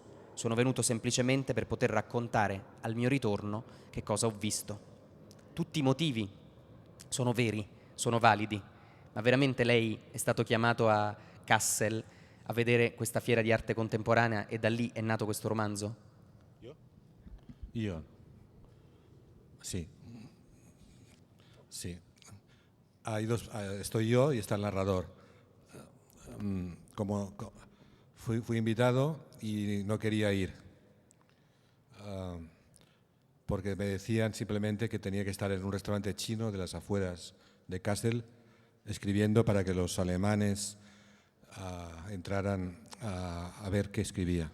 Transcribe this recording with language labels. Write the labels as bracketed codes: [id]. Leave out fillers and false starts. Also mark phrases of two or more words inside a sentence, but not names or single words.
[it] Sono venuto semplicemente per poter raccontare al mio ritorno che cosa ho visto. Tutti i motivi sono veri, sono validi, ma veramente lei è stato chiamato a Kassel a vedere questa fiera di arte contemporanea e da lì è nato questo romanzo? Io? [es] Sí. Sí. Estoy yo y está el narrador. Fui invitado y no quería ir, porque me decían simplemente que tenía que estar en un restaurante chino de las afueras de Kassel escribiendo para que los alemanes entraran a ver qué escribía.